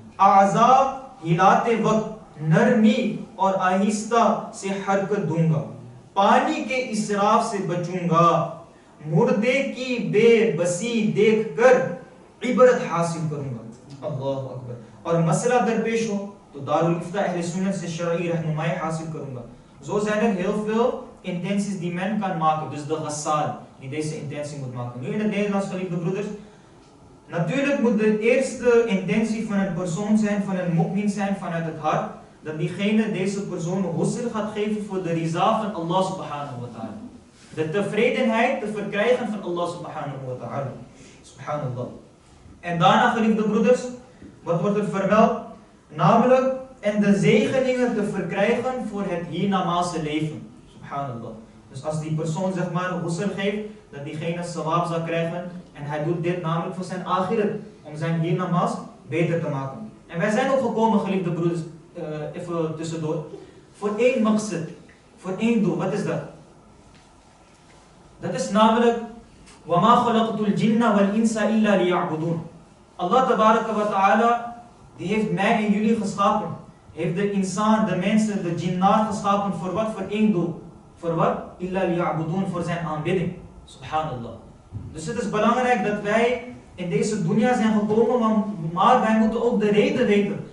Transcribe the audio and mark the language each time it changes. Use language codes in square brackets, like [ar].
[ur] اعضاء ہلاتے وقت نرمی اور آہستہ سے حرکت دوں گا. پانی کے اسراف سے بچوں گا. مردے کی بے بسی دیکھ کر عبرت حاصل کروں گا. اللہ اکبر. اور مسئلہ درپیش ہو تو دارالافتاء اہل سنت سے شرعی رہنمائی حاصل کروں گا. [nl] Zo zijn er heel veel intenties die men kan maken. Dus de ghassal die deze intentie moet maken. Nu in het Nederlands, geliefde broeders. Natuurlijk moet de eerste intentie van een persoon zijn, van een mu'min zijn vanuit het hart. Dat diegene deze persoon ghusl gaat geven voor de riza van Allah subhanahu wa ta'ala. De tevredenheid te verkrijgen van Allah subhanahu wa ta'ala. Subhanallah. En daarna, geliefde broeders, wat wordt er vermeld? Namelijk, en de zegeningen te verkrijgen voor het hiernamaals leven. Subhanallah. Dus als die persoon zeg maar ghusl geeft, dat diegene sawab zal krijgen. En hij doet dit namelijk voor zijn akhirat, om zijn hiernamaals beter te maken. En wij zijn ook gekomen, geliefde broeders, even tussendoor, voor één maqsad, voor één doel. Wat is dat? Dat is namelijk [ar] وَمَا خَلَقْتُ الْجِنَّ وَالْإِنسَ إِلَّا لِيَعْبُدُونَ. [nl] Allah tabaraka wa ta'ala, die heeft mij en jullie geschapen. Heeft de insaan, de mensen, de jinnaat geschapen voor wat? Voor één doel. Voor wat? [ar] إِلَّا لِيَعْبُدُونَ, [nl] voor zijn aanbidding. Subhanallah. Dus het is belangrijk dat wij in deze dunya zijn gekomen, maar wij moeten ook de reden weten.